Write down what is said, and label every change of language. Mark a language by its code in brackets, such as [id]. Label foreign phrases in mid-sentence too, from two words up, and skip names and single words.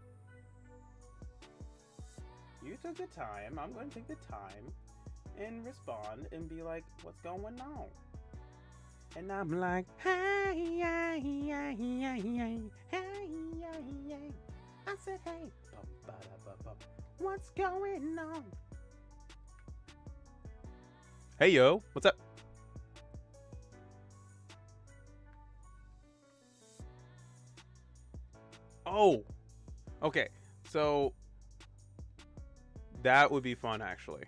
[en] You took the time, I'm going to take the time and respond and be like, what's going on? And I'm like, hey, hey, hey, hey, hey, hey, hey, hey. I said, hey, bum, ba-da-ba-bum. What's going on? Hey, yo, what's up? Oh, okay. So that would be fun, actually.